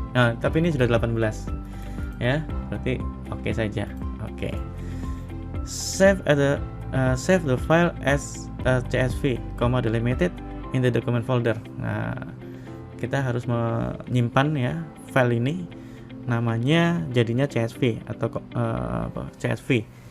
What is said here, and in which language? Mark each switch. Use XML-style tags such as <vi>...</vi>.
<id>Nah, tapi ini sudah 18 ya, berarti oke saja. Oke.</id> <en>Save the file as CSV, delimited in the document folder.</en> <id>Nah, kita harus menyimpan ya file ini, namanya jadinya CSV atau CSV.</id>